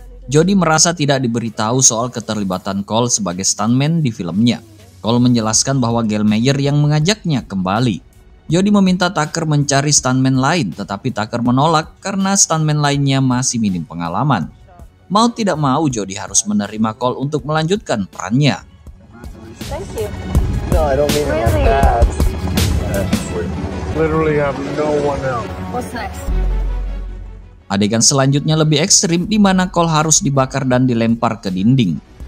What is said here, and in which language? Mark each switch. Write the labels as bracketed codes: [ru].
[id] Jody merasa tidak diberitahu soal keterlibatan Cole sebagai stuntman di filmnya. Cole menjelaskan bahwa Gallmeyer yang mengajaknya kembali. Jody meminta Tucker mencari stuntman lain, tetapi Tucker menolak karena stuntman lainnya masih minim pengalaman. Mau tidak mau, Jody harus menerima Cole untuk melanjutkan perannya. [en] Thank you. No, I don't mean it like that. Literally have no one else. What's next? [id] Adegan selanjutnya lebih ekstrim di mana Cole harus dibakar dan dilempar ke dinding.